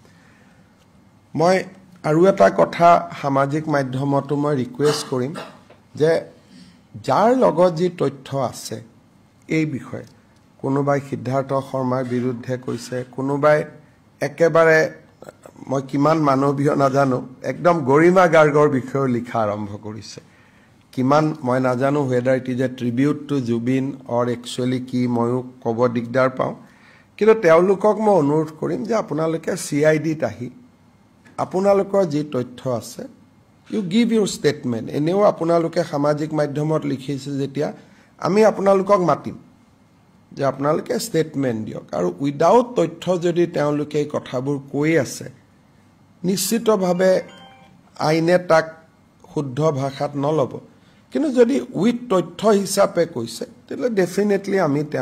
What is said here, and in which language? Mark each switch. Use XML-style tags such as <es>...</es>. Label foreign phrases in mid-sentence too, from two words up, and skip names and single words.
<as>মই আৰু এটা কথা সামাজিক মাধ্যমতো মই ৰিকুৱেষ্ট কৰিম যে যাৰ লগত যি তথ্য আছে এই বিষয়ে কোনোবাই সিদ্ধাৰ্থ শৰ্মাৰ বিৰুদ্ধে কৈছে কোনোবাই একেবাৰে মই কিমান মানৱীয় নাজানো একদম গৰিমা গাৰ্গৰ বিষয়ে লিখা আৰম্ভ কৰিছে কিমান মই নাজানো</as> <en>whether it is a tribute to Jubin or</en> <as>actually কি ময়ো ক'ব দিগদাৰ পাওঁ কিন্তু তেওঁলোকক মই অনুৰোধ কৰিম যে আপোনালোকে CIDত আহি আপোনালোকৰ যি তথ্য আছে</as> <en>you give your statement</en> <as>এনেও আপোনালোকে সামাজিক মাধ্যমত লিখিছে যেতিয়া আমি আপোনালোকক মাতিম যে আপোনালোকে ষ্টেটমেন্ট দিয়ক আৰু উইদাউট তথ্য যদি তেওঁলোকে এই কথাবোৰ কৈ আছে নিশ্চিতভাৱে আইনে তাক শুদ্ধ ভাষাত নলব কিন্তু যদি উইথ তথ্য হিচাপে কৈছে তেলে ডেফিনেটলি আমি</as>